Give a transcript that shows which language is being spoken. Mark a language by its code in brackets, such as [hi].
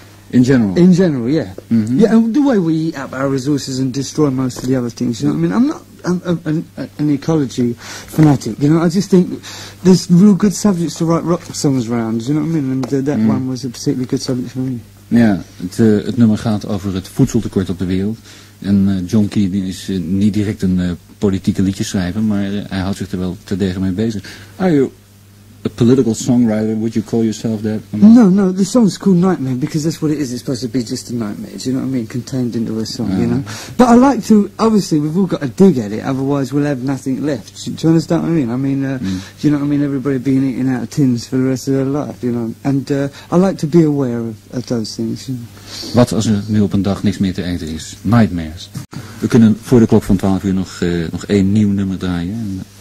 [en] In general? In general, yeah. Yeah, and the way we eat up our resources and destroy most of the other things, you know what I mean? I'm not an ecology fanatic, I just think there's real good subjects to write rock songs around, you know what I mean? And that one was a particularly good subject for me. [nl] Ja, het nummer gaat over het voedseltekort op de wereld. En John Key die is niet direct een politieke liedjeschrijver, maar hij houdt zich er wel terdege mee bezig. [en] Are you a political songwriter? Would you call yourself that? No, the song's called Nightmare because that's what it is. It's supposed to be just a nightmare, do you know what I mean? Contained into a song, But I like to, obviously, we've all got to dig at it, otherwise we'll have nothing left. Do you understand what I mean? I mean, do you know what I mean? Everybody being eaten out of tins for the rest of their life, And I like to be aware of those things, [nl] Wat als er nu op een dag niks meer te eten is? Nightmares. We kunnen voor de klok van 12 uur nog één nieuw nummer draaien.